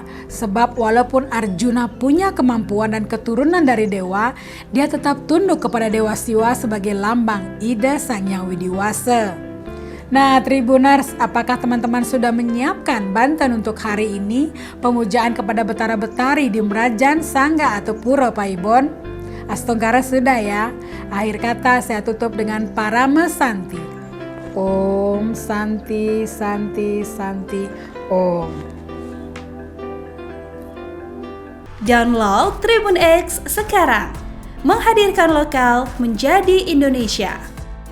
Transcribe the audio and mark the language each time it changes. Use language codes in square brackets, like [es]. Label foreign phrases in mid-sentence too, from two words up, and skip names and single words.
[id] Sebab walaupun Arjuna punya kemampuan dan keturunan dari dewa, dia tetap tunduk kepada Dewa Siwa sebagai lambang Ida Sangyang Widiwasa. Nah Tribuners, apakah teman-teman sudah menyiapkan banten untuk hari ini? Pemujaan kepada Betara-betari di Merajan, Sangga atau Pura Paibon? Astongkara sudah ya. Akhir kata saya tutup dengan Parama Santi. [sa] ॐ शान्ति शान्ति शान्ति ॐ. [id] Download Tribun X sekarang. Menghadirkan lokal menjadi Indonesia.